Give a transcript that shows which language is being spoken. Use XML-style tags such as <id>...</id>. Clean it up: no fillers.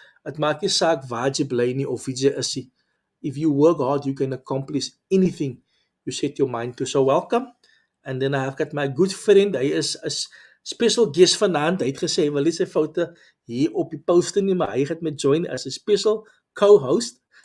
<af>Dit maak nie saak waar jy bly nie of wie jy is nie.</af> <en>If you work hard, you can accomplish anything you set your mind to. So welcome. And then I've got my good friend,</en> <af>hy is 'n special guest vanaand. Hy het gesê hy wil nie sy foute hier op die poster nie, maar hy gaan met join as 'n special co-host.</af>